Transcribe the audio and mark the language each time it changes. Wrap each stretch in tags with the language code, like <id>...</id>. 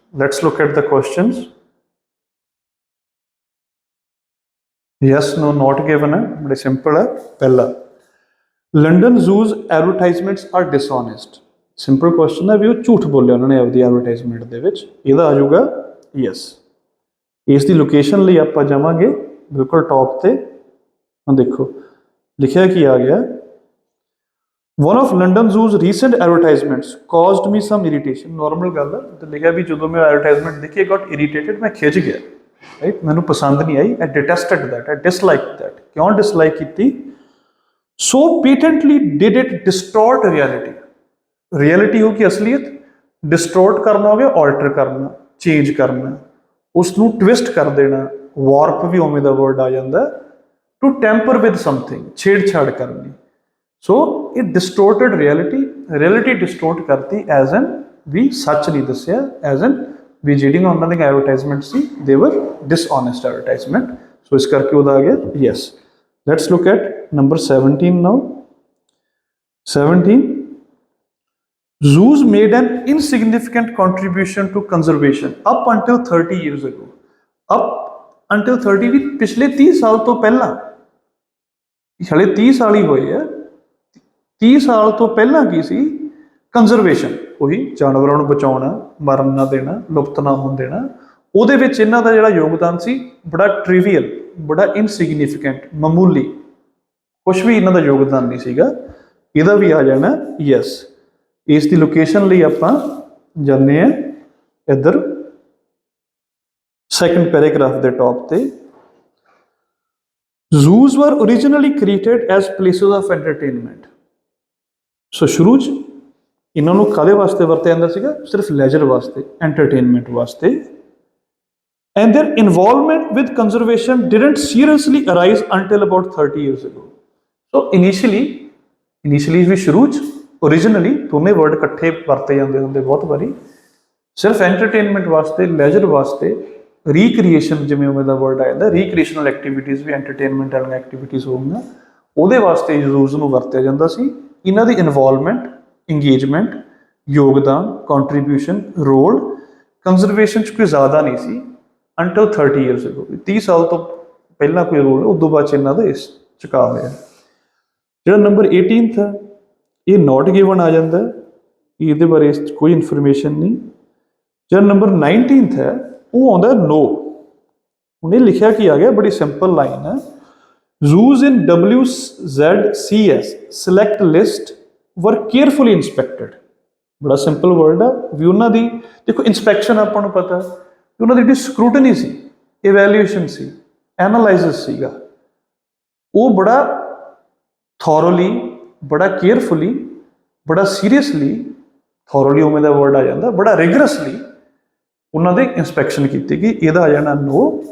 <en>Let's look at the questions. Yes, no, not given</en> <hi>है, बड़े simple है. पहला,</hi> <en>London zoos advertisements are dishonest.</en> <hi>Simple question है भी वो झूठ बोले उन्होंने अपनी advertisement</hi> <pa>ਦੇ ਵਿੱਚ. ਇਹਦਾ ਆ ਜਾਊਗਾ</pa> <en>yes.</en> <pa>ਇਸ ਦੀ ਲੋਕੇਸ਼ਨ ਲਈ ਆਪਾਂ ਜਾਵਾਂਗੇ ਬਿਲਕੁਲ ਟੌਪ ਤੇ. ਹੁਣ ਦੇਖੋ ਲਿਖਿਆ ਕੀ ਆ ਗਿਆ.</pa> <en>One of London Zoo's recent advertisements caused me some irritation.</en> <pa>Normal ਗੱਲ ਹੈ ਤੇ ਲਿਖਿਆ ਵੀ ਜਦੋਂ ਮੈਂ ਐਡਵਰਟਾਈਜ਼ਮੈਂਟ ਦੇਖੀ</pa> <en>I got irritated,</en> <pa>ਮੈਂ ਖਿੱਚ ਗਿਆ. ਰਾਈਟ, ਮੈਨੂੰ ਪਸੰਦ ਨਹੀਂ ਆਈ.</pa> <en>I detested that, I disliked that.</en> <pa>ਕਿਉਂ ਡਿਸਲਾਈਕ ਕੀਤੀ?</pa> <en>So patently did it distort reality.</en> <pa>Reality ਹੋ ਕਿ ਅਸਲੀਅਤ ਡਿਸਟੋਰਟ ਕਰਨਾ ਹੋ ਗਿਆ, ਆਲਟਰ ਕਰਨਾ, ਚੇਂਜ ਕਰਨਾ, ਉਸ ਨੂੰ ਟਵਿਸਟ ਕਰ ਦੇਣਾ. ਵਾਰਪ ਵੀ ਉਵੇਂ ਦਾ ਵਰਡ ਆ ਜਾਂਦਾ.</pa> <en>to tamper with something,</en> <pa>ਛੇੜਛਾੜ ਕਰਨੀ. ਸੋ ਇਹ ਡਿਸਟੋਰਟਡ ਰਿਐਲਿਟੀ ਡਿਸਟੋਰਟ ਕਰਤੀ, ਐਜ਼ ਐਨ ਵੀ ਸੱਚ ਨਹੀਂ ਦੱਸਿਆ, ਐਜ਼ ਐਨ ਵੀ ਜਿਹੜੀਆਂ ਉਹਨਾਂ ਦੀਆਂ ਐਡਵਰਟਾਈਜ਼ਮੈਂਟ ਸੀ ਦੇ ਵਰ ਡਿਸਓਨੈਸਟ ਐਡਵਰਟਾਈਜ਼ਮੈਂਟ. ਸੋ ਇਸ ਕਰਕੇ ਉਹਦਾ ਆ ਗਿਆ yes.</pa> <en>Let's look at number 17 now. 17, zoos made an insignificant contribution to conservation up until 30 years ago. Up until 30</en> <pa>ਵੀ ਪਿਛਲੇ 30 ਸਾਲ ਤੋਂ ਪਹਿਲਾਂ, ਹਲੇ 30 ਸਾਲ ਹੀ ਹੋਏ ਆ. 30 ਸਾਲ ਤੋਂ ਪਹਿਲਾਂ ਕੀ ਸੀ? ਕੰਜ਼ਰਵੇਸ਼ਨ, ਉਹੀ ਜਾਨਵਰਾਂ ਨੂੰ ਬਚਾਉਣਾ, ਮਰਨ ਨਾ ਦੇਣਾ, ਲੁਪਤ ਨਾ ਹੋਣ ਦੇਣਾ. ਉਹਦੇ ਵਿੱਚ ਇਹਨਾਂ ਦਾ ਜਿਹੜਾ ਯੋਗਦਾਨ ਸੀ ਬੜਾ ਟ੍ਰਿਵੀਅਲ, ਬੜਾ ਇਨਸਿਗਨੀਫਿਕੈਂਟ, ਮਾਮੂਲੀ, ਕੁਛ ਵੀ ਇਹਨਾਂ ਦਾ ਯੋਗਦਾਨ ਨਹੀਂ ਸੀਗਾ. ਇਹਦਾ ਵੀ ਆ ਜਾਣਾ ਯੈਸ. ਇਸ ਦੀ ਲੋਕੇਸ਼ਨ ਲਈ ਆਪਾਂ ਜਾਂਦੇ ਹਾਂ ਇੱਧਰ ਸੈਕੰਡ ਪੈਰਾਗ੍ਰਾਫ ਦੇ ਟੌਪ ਤੇ.</pa> <en>Zoos were originally created as places of entertainment.</en> <pa>ਸੋ ਸ਼ੁਰੂ 'ਚ ਇਹਨਾਂ ਨੂੰ ਕਾਹਦੇ ਵਾਸਤੇ ਵਰਤਿਆ ਜਾਂਦਾ ਸੀਗਾ? ਸਿਰਫ ਲੈਜਰ ਵਾਸਤੇ, ਐਂਟਰਟੇਨਮੈਂਟ ਵਾਸਤੇ.</pa> <en>And their involvement with conservation didn't seriously arise until about 30 years ago. So initially</en> <pa>ਵੀ ਸ਼ੁਰੂ 'ਚ, ਓਰੀਜਨਲੀ ਦੋਨੇ ਵਰਡ ਇਕੱਠੇ ਵਰਤੇ ਜਾਂਦੇ ਹੁੰਦੇ ਬਹੁਤ ਵਾਰੀ. ਸਿਰਫ ਐਂਟਰਟੇਨਮੈਂਟ ਵਾਸਤੇ, ਲੈਜਰ ਵਾਸਤੇ, ਰੀਕ੍ਰੀਏਸ਼ਨ ਜਿਵੇਂ ਉਵੇਂ ਦਾ ਵਰਡ ਆ ਜਾਂਦਾ, ਰੀਕ੍ਰੀਏਸ਼ਨਲ ਐਕਟੀਵਿਟੀਜ਼ ਵੀ ਐਂਟਰਟੇਨਮੈਂਟ ਵਾਲੀਆਂ ਐਕਟੀਵਿਟੀਜ਼ ਹੋਊਗੀਆਂ, ਉਹਦੇ ਵਾਸਤੇ ਜ਼ੂਜ਼ ਨੂੰ ਵਰਤਿਆ ਜਾਂਦਾ ਸੀ. ਇਹਨਾਂ ਦੀ ਇਨਵੋਲਵਮੈਂਟ, ਇੰਗੇਜਮੈਂਟ, ਯੋਗਦਾਨ, ਕੰਟਰੀਬਿਊਸ਼ਨ, ਰੋਲ ਕੰਜ਼ਰਵੇਸ਼ਨ 'ਚ ਕੋਈ ਜ਼ਿਆਦਾ ਨਹੀਂ ਸੀ ਅੰਟਿਲ 30 ਈਅਰਸ ਅਗੋ. 30 ਸਾਲ ਤੋਂ ਪਹਿਲਾਂ ਕੋਈ ਰੋਲ, ਉਦੋਂ ਬਾਅਦ 'ਚ ਇਹਨਾਂ ਦਾ ਇਸ ਚੁਕਾ ਹੋਇਆ. ਜਿਹੜਾ ਨੰਬਰ 18 ਹੈ ਇਹ ਨੋਟ ਗਿਵਨ ਆ ਜਾਂਦਾ, ਇਹਦੇ ਬਾਰੇ ਇਸ 'ਚ ਕੋਈ ਇਨਫੋਰਮੇਸ਼ਨ ਨਹੀਂ. ਜਿਹੜਾ ਨੰਬਰ 19 ਹੈ ਉਹ ਆਉਂਦਾ ਨੋ. ਹੁਣ ਇਹ ਲਿਖਿਆ ਕੀ ਆ ਗਿਆ, ਬੜੀ ਸਿੰਪਲ ਲਾਈਨ ਹੈ.</pa> <en>Zoos in WZCS select list were carefully inspected.</en> <pa>ਬੜਾ ਸਿੰਪਲ ਵਰਡ ਆ ਵੀ ਉਹਨਾਂ ਦੀ ਦੇਖੋ ਇਨਸਪੈਕਸ਼ਨ ਆਪਾਂ ਨੂੰ ਪਤਾ ਕਿ ਉਹਨਾਂ ਦੀ ਜਿਹੜੀ ਸਕਰੂਟਨੀ ਸੀ, ਇਵੈਲੂਏਸ਼ਨ ਸੀ, ਐਨਾਲਾਈਸਿਸ ਸੀਗਾ, ਉਹ ਬੜਾ ਥੋਰੋਲੀ, ਬੜਾ ਕੇਅਰਫੁਲੀ, ਬੜਾ ਸੀਰੀਅਸਲੀ, ਥੋਰੋਲੀ ਉਵੇਂ ਦਾ ਵਰਡ ਆ ਜਾਂਦਾ, ਬੜਾ ਰਿਗਰਸਲੀ ਉਹਨਾਂ ਦੀ ਇੰਸਪੈਕਸ਼ਨ ਕੀਤੀ ਗਈ. ਇਹਦਾ ਆ ਜਾਣਾ ਨੋ.</pa>